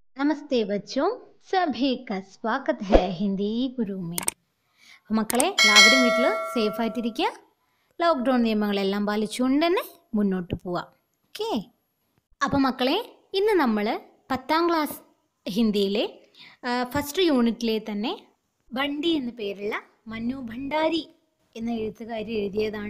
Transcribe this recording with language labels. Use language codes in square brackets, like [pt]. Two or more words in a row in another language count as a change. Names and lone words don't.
[hi] नमस्ते बच्चों, सभी का स्वागत है हिंदी गुरु में. [ml] മക്കളെ എല്ലാവരും വീട്ടിൽ സേഫ് ആയിട്ടിരിക്കുക. ലോക്ക്ഡൗൺ നിയമങ്ങളെല്ലാം പാലിച്ചുകൊണ്ട് തന്നെ മുന്നോട്ട് പോവാം. ഓക്കെ. അപ്പോൾ മക്കളെ, ഇന്ന് നമ്മൾ 10ാം ക്ലാസ് ഹിന്ദിയിലെ ഫസ്റ്റ് യൂണിറ്റിലെ തന്നെ ബണ്ടി എന്ന പേരുള്ള മന്നു ഭണ്ഡാരി എന്ന എഴുത്തുകാരി എഴുതിയതാണ്.